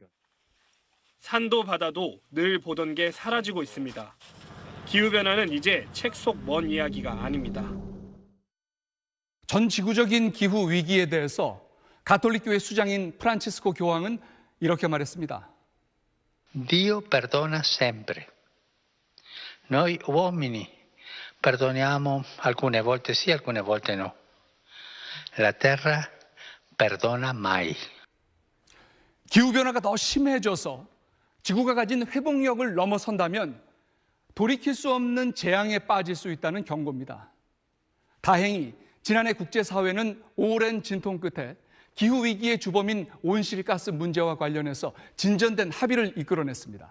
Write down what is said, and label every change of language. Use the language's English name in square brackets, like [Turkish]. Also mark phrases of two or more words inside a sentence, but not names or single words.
[Korean] 산도 바다도 늘 보던 게 사라지고 있습니다. 기후변화는 이제 책 속 먼 이야기가 아닙니다. 전 지구적인 기후 위기에 대해서 가톨릭교회 수장인 프란치스코 교황은 이렇게 말했습니다. [Italian] Dio perdona sempre. Noi uomini perdoniamo alcune volte sì, alcune volte no. La terra perdona mai. [Korean] 기후변화가 더 심해져서 지구가 가진 회복력을 넘어선다면 돌이킬 수 없는 재앙에 빠질 수 있다는 경고입니다. 다행히 지난해 국제사회는 오랜 진통 끝에 기후위기의 주범인 온실가스 문제와 관련해서 진전된 합의를 이끌어냈습니다.